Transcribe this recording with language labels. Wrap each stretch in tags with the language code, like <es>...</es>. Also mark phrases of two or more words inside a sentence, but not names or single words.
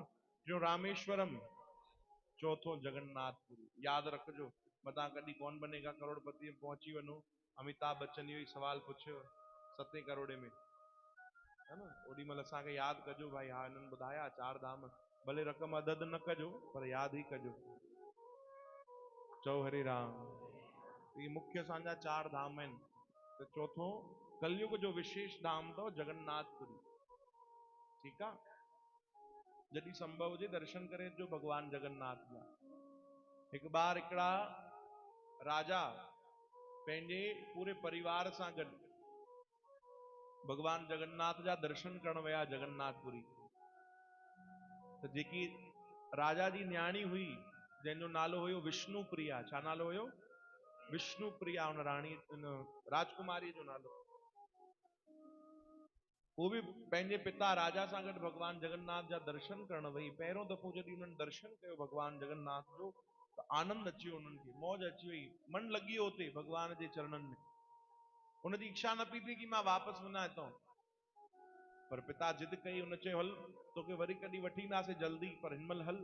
<sd>टियों रामेश्वरम, चौथो जगन्नाथपुरी। यादि रखिजो, मतां कॾहिं कौन बनेगा करोड़पति में पहुची वञो, अमिताभ बच्चन इहो ई सवाल पुछियो 7 करोड़ में, है न, ओॾी महिल असांखे यादि कजो भाई, हा हिननि ॿुधाया 4 धाम, भले रक़म अदद न कजो पर यादि ई कजो। चओ हरे राम। ये मुख्य असांजा 4 धाम आहिनि। त चौथो कलयुग जो विशेष धाम अथव जगन्नाथपुरी। ठीकु आहे, जॾहिं संभव हुजे दर्शन करे अचो भगवान जगन्नाथ जा। हिकु बार हिकिड़ा राजा पंहिंजे पूरे परिवार सां गॾु भगवान जगन्नाथ जा दर्शन करण विया जगन्नाथपुरी। त जेकी राजा जी न्याणी हुई जंहिंजो नालो हुयो विष्णु प्रिया, छा नालो हुयो? विष्णु प्रिया, उन राणी, उन राजकुमारी जो नालो।</sd> <hi>वो भी</hi> <sd>पंहिंजे पिता राजा सां गॾु भगवान जगन्नाथ जा दर्शन करण वई। पहिरियों दफ़ो जॾहिं उन्हनि दर्शन कयो भगवान जगन्नाथ जो, त आनंद अची वियो उन्हनि खे, मौज अची वई, मन लॻी वियो हुते भगवान जे चरणनि में। उनजी इच्छा न पई थिए कि मां वापसि वञा हितां, पर पिता जिद कई, उन चयो हल तोखे वरी कॾहिं वठी ईंदासीं जल्दी, पर हिनमहिल हल।</sd>